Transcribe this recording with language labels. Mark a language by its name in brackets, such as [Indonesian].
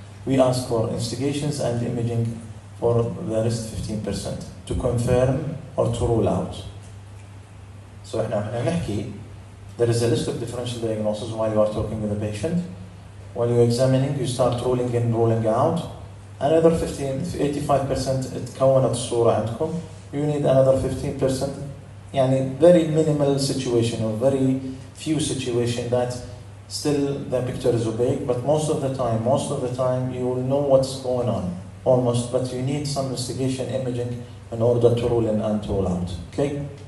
[English] We ask for investigations and imaging for the rest 15% to confirm or to rule out. So [Arabic] احنا نحكي, [English] there is a list of differential diagnoses while you are talking with the patient. While you're examining, you start ruling in, ruling out. Another 85% [Arabic] اتكونت الصورة عندكم. [English] You need another 15%. يعني very minimal situation or very few situation that still the picture is opaque, but most of the time you will know what's going on, almost, but you need some investigation imaging in order to rule in and to rule out. Okay?